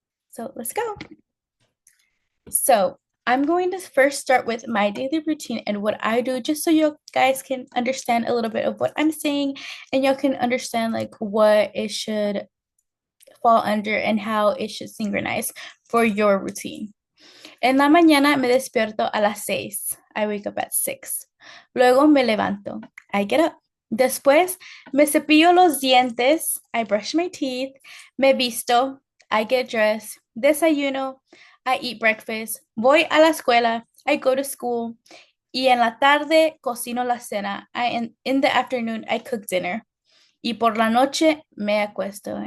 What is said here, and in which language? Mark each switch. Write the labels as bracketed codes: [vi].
[en] So let's go. So I'm going to first start with my daily routine and what I do, just so you guys can understand a little bit of what I'm saying and y'all can understand like what it should fall under and how it should synchronize for your routine. [es] En la mañana me despierto a las 6. [en] I wake up at 6. [es] Luego me levanto. [en] I get up. [es] Después me cepillo los dientes. [en] I brush my teeth. [es] Me visto. [en] I get dressed. [es] Desayuno. [en] I eat breakfast. [es] Voy a la escuela. [en] I go to school. [es] Y en la tarde cocino la cena. [en] In the afternoon, I cook dinner. [es] Y por la noche me acuesto.